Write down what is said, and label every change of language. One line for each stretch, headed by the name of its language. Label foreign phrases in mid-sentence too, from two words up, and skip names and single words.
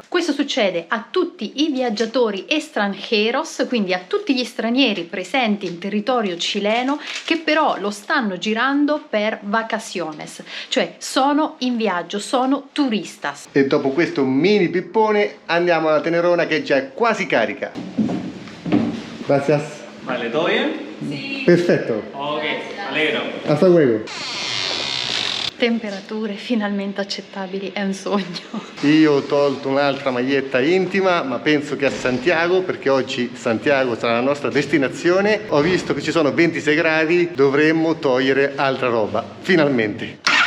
Italian: Questo succede a tutti i viaggiatori extranjeros, quindi a tutti gli stranieri presenti in territorio cileno che però lo stanno girando per vacaciones, cioè sono in viaggio, sono turistas. E dopo questo mini pippone andiamo alla Tenerona che già è quasi carica.
Spanish: Gracias. Vale, ¿todo bien?
Italian: Sì. Perfetto.
Spanish: Ok, alegro. Hasta luego.
Italian: Temperature finalmente accettabili, è un sogno. Io ho tolto un'altra maglietta intima, ma penso che a Santiago, perché oggi Santiago sarà la nostra destinazione, ho visto che ci sono 26 gradi, dovremmo togliere altra roba, finalmente.